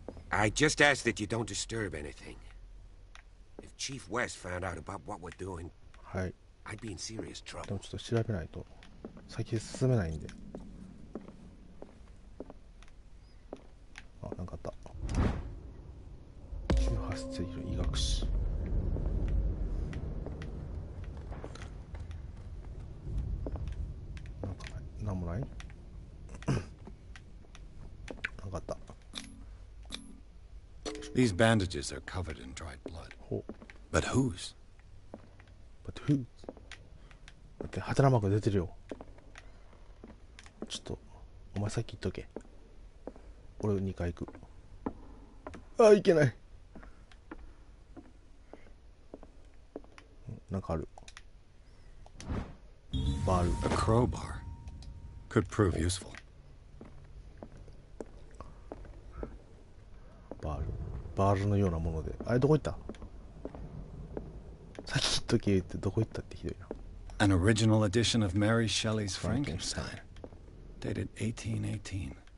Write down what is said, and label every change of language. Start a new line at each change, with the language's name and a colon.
English: I just ask that you don't disturb anything. If Chief West found out about what we're doing, I'd be in serious trouble.
Japanese: でもちょっと調べないと先へ進めないんで。あ、なんかあった。 18世紀の医学史。なんもない？なんかあった。
English: These bandages are covered in dried blood. But whose? But whose?
Japanese: だってハテナマーク出てるよ。ちょっとお前さっき言っとけ。俺2回行く。あ、いけない。なんかある。バール。
English: A crowbar could prove useful.
Japanese: バールのようなもので。あれどこ行った？さっき言っとけ言ってどこ行ったってひどいな。
English: An original edition of Mary Shelley's Frankenstein, dated 1818.